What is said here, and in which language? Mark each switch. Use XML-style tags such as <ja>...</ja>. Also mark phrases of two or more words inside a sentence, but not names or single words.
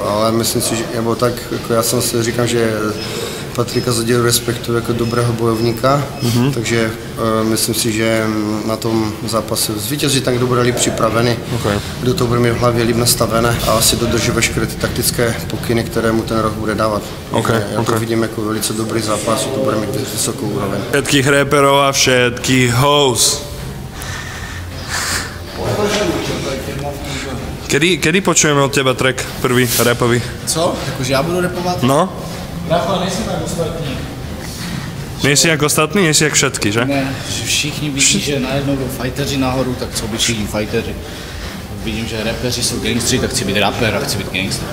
<cs>Ale myslím si, že nebo tak, jako já jsem si říkám, že Patrika Zaderu respektuju jako dobrého bojovníka, takže myslím si, že na tom zápase zvítězí tak, kdo bude líp připravený, kdo to bude mít v hlavě líp nastavené a asi dodrží veškeré ty taktické pokyny, které mu ten rok bude dávat. Já to vidím jako velice dobrý zápas, to bude mít vysokou úroveň.</cs> <sk>Všetkých reperov a všetkých hoes. Kedy počujeme od teba track prvý rapový?</sk> <cs>Co? Jakože já budu rapovat? No? Rafa, nejsi tak ostatní. Nejsi jak ostatní, nejsi jak</cs> <sk>všetky, že?</sk> <cs>Ne, že všichni vidí, že najednou jdou fighteři nahoru, tak co by všichni fighteři. Vidím, že rapeři jsou gangstři, tak chci být rapper a chci být gangster.</cs>